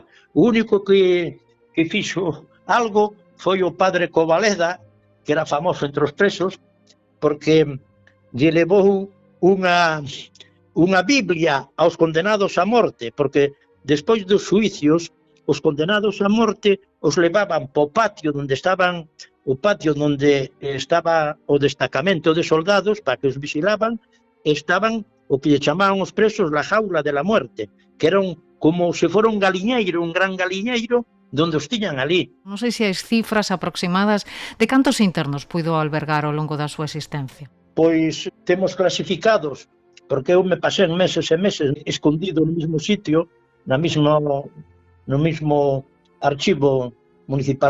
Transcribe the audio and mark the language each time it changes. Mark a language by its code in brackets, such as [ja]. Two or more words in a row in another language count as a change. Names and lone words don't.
[gl] O único que fixo algo foi o padre Covaleda, que era famoso entre os presos, porque lle levou unha Biblia aos condenados a morte, porque despois dos xuicios, os condenados a morte os levaban po patio onde estaba o destacamento de soldados para que os vigilaban, estaban o que lle chamaban os presos [es] la jaula de la muerte, [gl] que eran como se fora un galiñeiro, un gran galiñeiro, donde os tiñan ali. Non sei se hai cifras aproximadas de cantos internos puido albergar ao longo da súa existencia. Pois temos clasificados, porque eu me pasei meses e meses escondido no mesmo sitio, no [es] mismo archivo [gl] municipal